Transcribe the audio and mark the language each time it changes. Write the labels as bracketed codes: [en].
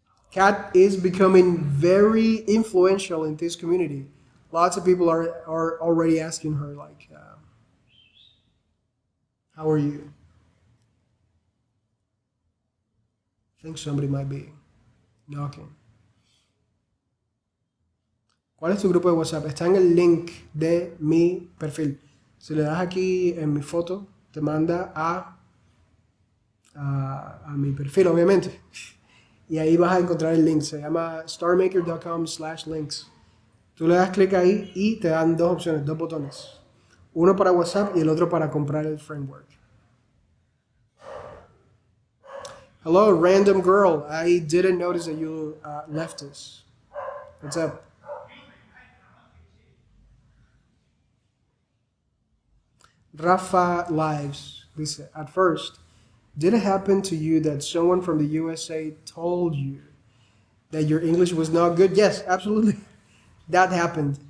[en] Kat is becoming very influential in this community. Lots of people are already asking her, like, how are you? I think somebody might be knocking. [es] ¿Cuál es tu grupo de WhatsApp? Está en el link de mi perfil. Si le das aquí en mi foto, te manda a mi perfil, obviamente. Y ahí vas a encontrar el link. Se llama sterremaker.com/links. Tú le das clic ahí y te dan dos opciones, dos botones. Uno para WhatsApp y el otro para comprar el framework. [en] Hello, random girl. I didn't notice that you left us. What's up? Rafa Lives, dice, at first, did it happen to you that someone from the USA told you that your English was not good? Yes, absolutely. That happened.